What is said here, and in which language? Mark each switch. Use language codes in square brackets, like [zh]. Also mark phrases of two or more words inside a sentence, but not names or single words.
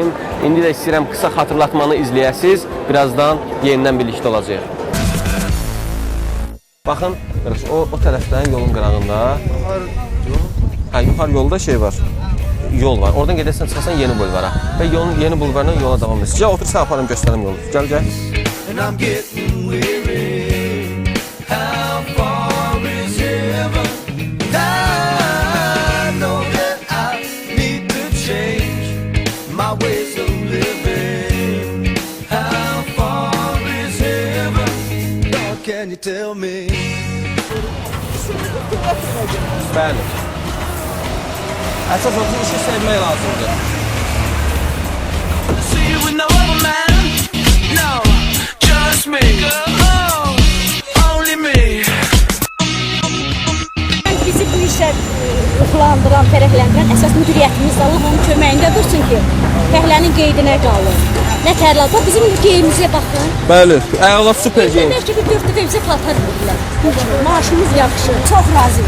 [az] İndi də istəyirəm qısa xatırlatmanı izləyəsiniz, birazdan yenidən birlikdə olacaq. Baxın, o tərəfdən yolun qırağında, yuxarı yolda şey var, yol var. Oradan gedəsən, çıxasan yeni bulvara və yeni bulvardan yola davam edirsən. Gəl, otur, sən aparım, göstərim yolu. Gəl. [en] And I'm getting weary. How far is heaven? I know that I need to change my ways of living. How far is heaven? Lord, can you tell me? [az] Bəli. Əsas olsun, işi sevmək lazımdır. [en] See you with no other man? No. Me. Only me. [az] Bizi bu işə ıxlandıran, fərəhləndirən əsas müdiriyyətimizdir. Allah onun köməyində dursun ki, fəhlənin qeydinə qalır. Nə tərlər, bizim geyimizə baxın. Bəli, əla super geyim. Demək ki, bir 4 dəfə bizə paltar verirlər. Maaşımız yaxşı, çox razıyıq.